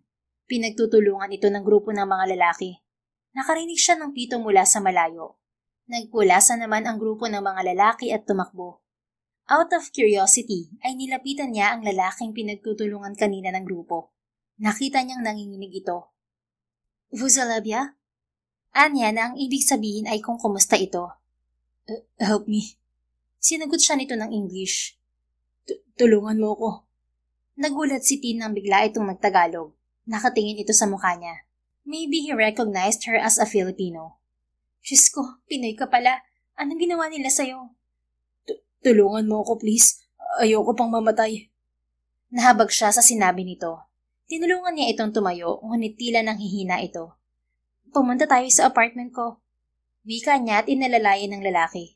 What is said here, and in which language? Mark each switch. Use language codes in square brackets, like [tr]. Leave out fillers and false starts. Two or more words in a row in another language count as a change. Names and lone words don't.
[tl] Pinagtutulungan ito ng grupo ng mga lalaki. Nakarinig siya ng pito mula sa malayo. Nagpulasa naman ang grupo ng mga lalaki at tumakbo. [en] Out of curiosity [tl] ay nilapitan niya ang lalaking pinagtutulungan kanina ng grupo. Nakita niyang nanginginig ito. [fr] Vous allez bien? [tl] Anya na ang ibig sabihin ay kung kumusta ito. [en] Help me. [tl] Sinagot siya nito ng English. Tulungan mo ko. Nagulat si Tin nang bigla itong nagtagalog. Nakatingin ito sa mukha niya. [en] Maybe he recognized her as a Filipino. [tl] Diyos ko, Pinoy ka pala. Anong ginawa nila sa'yo? Tulungan mo ako please. Ayoko pang mamatay. Nahabag siya sa sinabi nito. Tinulungan niya itong tumayo, ngunit tila nang hihina ito. Pumunta tayo sa apartment ko. Wika niya at inalalayan ng lalaki.